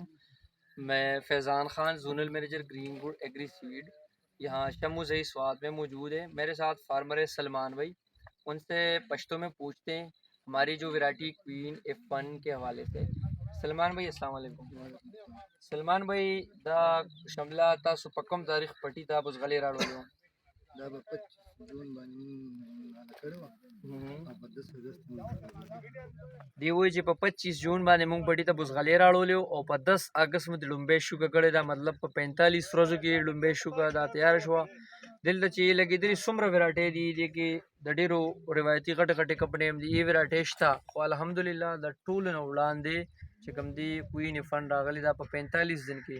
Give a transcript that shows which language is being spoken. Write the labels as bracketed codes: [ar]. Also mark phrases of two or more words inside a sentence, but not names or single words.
[ur] میں فیضان خان, [en] zonal manager [ur] گرین وڈ ایگری سیڈ، یہاں شموزئی سوات میں موجود ہے. میرے ساتھ فارمر ہے سلمان بھائی۔ ان سے پشتو میں پوچھتے ہیں ہماری جو ورائٹی کوئین F1 کے حوالے سے. سلمان بھائی السلام علیکم. [ps] سلمان بھائی دا شمله ته سپکم تاریخ پټي ته بوسغلې راړوړو دا به 25 جون باندې مونږ کړې وه او په 10 اګست مونږ دی وایي چې په 25 جون باندې مونږ پټي ته بوسغلې راړولې او په 10 اگست مې د لومبۍ شوکه کړې ده، مطلب په 45 ورځو کې لومبۍ شوکه دا تیار شوه. دلته چې لګېدلې څومره وراټې دي دې کې د ډېرو روایتي غټې غټې کمپنۍ هم دي، وراټې شته، خو الحمدلله د ټولو نه وړاندې چې کوم دي کوین فن راغلی دا په 45 دن کې.